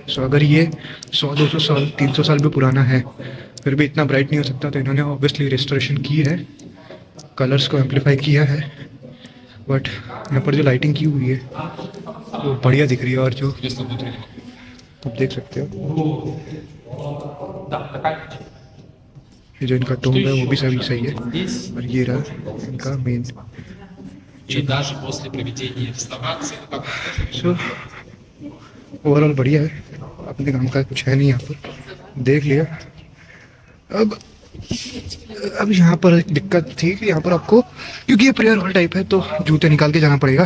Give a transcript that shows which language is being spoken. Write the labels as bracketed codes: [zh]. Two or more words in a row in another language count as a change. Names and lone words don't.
[hi] सो अगर ये 100-200 साल 300 साल भी पुराना है फिर भी इतना ब्राइट नहीं हो सकता, तो इन्होंने ऑब्वियसली रेस्टोरेशन की है, कलर्स को एम्पलीफाई किया है। बट यहाँ पर जो लाइटिंग की हुई है वो बढ़िया दिख रही है। और जो आप देख सकते हो ये जो इनका टोन है वो भी सही है। और ये रहा इनका मेन। [ru] И даже после проведения реставрации, как [en] so overall [hi] बढ़िया है, अपने काम का कुछ है नहीं यहाँ पर, देख लिया। अब यहाँ पर एक दिक्कत थी कि यहाँ पर आपको, क्योंकि ये [en] prayer hall type [hi] है, तो जूते निकाल के जाना पड़ेगा।